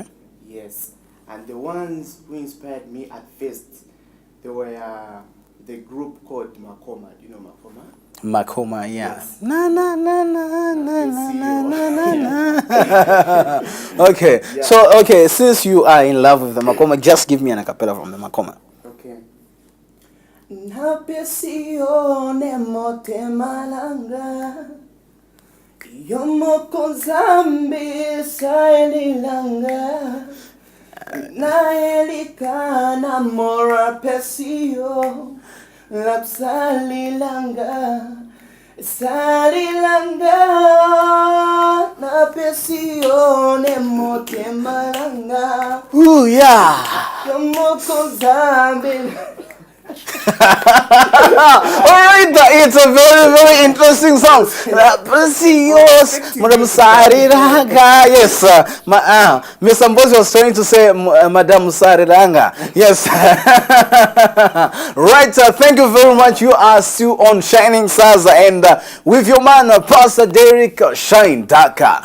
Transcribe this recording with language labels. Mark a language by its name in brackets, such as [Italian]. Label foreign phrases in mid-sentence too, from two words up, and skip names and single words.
[English] Yes, and the ones who inspired me at first, they were the group called Makoma. Do you know Makoma? Makoma, yeah. Yes. Na na na na na na na na na. Okay, Yeah. so okay, since you are in love with the Makoma, just give me an acapella from the Makoma. Okay. [Lingala] Napesione motemalanga Yomoko zambi saililanga Naelikana mora pesio Lapsalilanga Salilanga Napesione motemalanga [English] Ooh, yeah. [Lingala] Yomoko zambi [English] Alright, it's a very, very interesting song. Precious, Madam Sariranga. Yes, Mr. Mbozi was trying to say Madam Sariranga. Yes. Right, thank you very much. You are still on Shining Stars, and with your man, Pastor Derek Shine Daka.